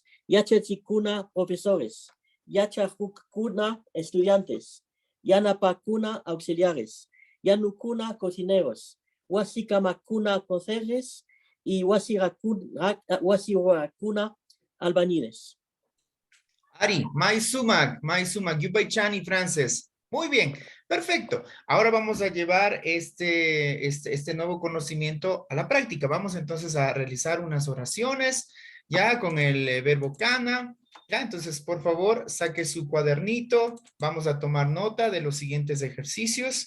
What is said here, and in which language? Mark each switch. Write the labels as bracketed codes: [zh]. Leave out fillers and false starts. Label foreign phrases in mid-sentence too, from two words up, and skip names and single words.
[es] Yachachicuna, profesores. Yachajucuna, estudiantes. Yanapacuna, auxiliares. Yanucuna, cocineros. Huasicamacuna, conserjes. Y Huasiracuna, albañiles. [qu] Ari, Maisumak, Yupaychani, Frances. [es] Muy bien, perfecto. Ahora vamos a llevar este nuevo conocimiento a la práctica. Vamos entonces a realizar unas oraciones, ya con el verbo kana. Ya, entonces, por favor, saque su cuadernito. Vamos a tomar nota de los siguientes ejercicios.